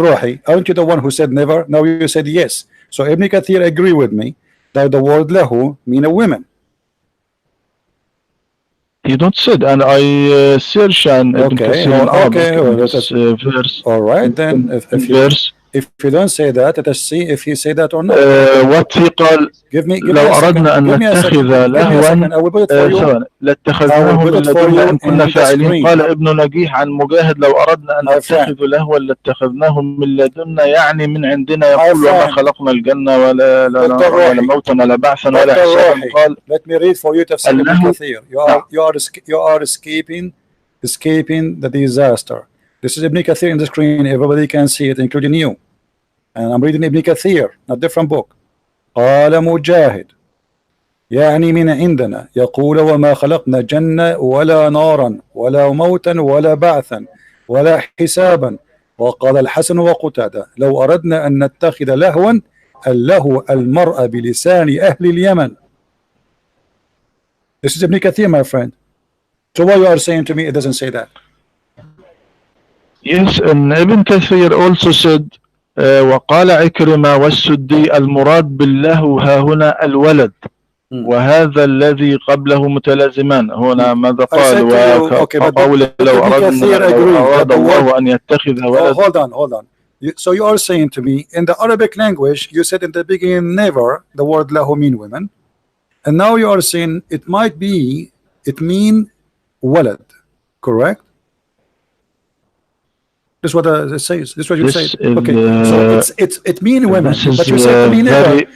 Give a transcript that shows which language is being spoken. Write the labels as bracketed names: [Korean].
[English] Rohi, aren't you the one who said never? Now you said yes. So Ibn Kathir agree with me that the word lahu mean a woman. He don't said, and I search and Ibn Kathir in Arabic, verse. All right, then if you don't say that, let us see if he say that or not. What he [Arabic] قال لو أردنا أن نتخذ لهوا لاتخذناه من لدنا إن كنا فاعلين. قال ابن نجيح عن مجاهد لو أردنا أن نتخذ لهوا لاتخذناه من لدنا، يعني من عندنا. يقول وما خلقنا الجنة ولا موتا ولا بعثا ولا حسابا. قال [English] let me read for you tafsir Ibn Kathir. You are escaping the disaster. This is Ibn Kathir in the screen. Everybody can see it, including you. And I'm reading Ibn Kathir, a different book. [Arabic] قال مجاهد يعني من عندنا يقول وما خلقنا جنة ولا نارا ولا موتا ولا بعثا ولا حسابا. وقال الحسن وقتادة لو أردنا أن نتخذ لهوا اللهو المرء بلسان أهل اليمن. [English] This is Ibn Kathir, my friend. So why you are saying to me it doesn't say that? Yes, and Ibn Kathir also said [Arabic] وقال عكرمة والسدي المراد باللهو ها هنا الولد وهذا الذي قبله متلازمان. هنا ماذا قال وقول لو أراد الله أن يتخذ ولد. [English] Hold on. So you are saying to me in the Arabic language you said in the beginning never the word lahu mean women, and now you are saying it mean walad, correct? This is what it says. This is what you say. Okay, so it mean women, but you said to me never.